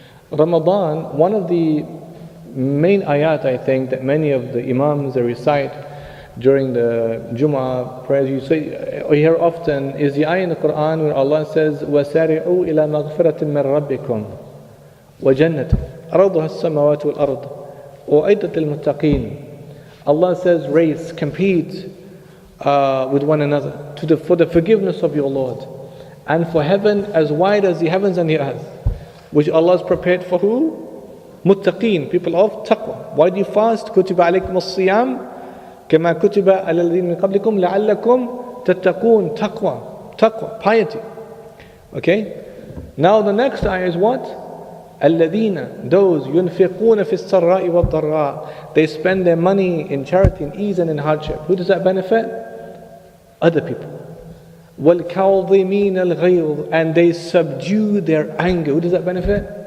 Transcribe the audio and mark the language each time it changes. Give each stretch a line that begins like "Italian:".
English: Ramadan, one of the main ayat I think that many of the imams they recite during the Jum'ah prayers, you hear often, is the ayah in the Quran where Allah says,
Arabic: وَسَارِعُوا إِلَى مَغْفِرَةٍ مِّن رَبِّكُمْ وَجَنَّةٍ أَرْضُهَا السَّمَاوَاتُ وَالْأَرْضُ وَأُعِدَّتْ لِلْمُتَّقِينَ.
English: Allah says, race, compete with one another for the forgiveness of your Lord, and for heaven as wide as the heavens and the earth, which Allah has prepared for who? Muttaqeen, people of taqwa. Why do you fast?
Arabic: كُتِبَ عَلَيْكُمُ الصِّيَامُ كَمَا كُتِبَ عَلَى الَّذِينَ مِن قَبْلِكُمْ لَعَلَّكُمْ تَتَّقُونَ.
English: Taqwa, piety. Okay? Now the next ayah is what? الَّذِينَ, those
Arabic: يُنْفِقُونَ فِي السَّرَّاءِ وَالضَّرَّاءِ,
English: they spend their money in charity, in ease and in hardship. Who does that benefit? Other people.
Arabic: وَالْكَاظِمِينَ الْغَيْظِ,
English: and they subdue their anger. Who does that benefit?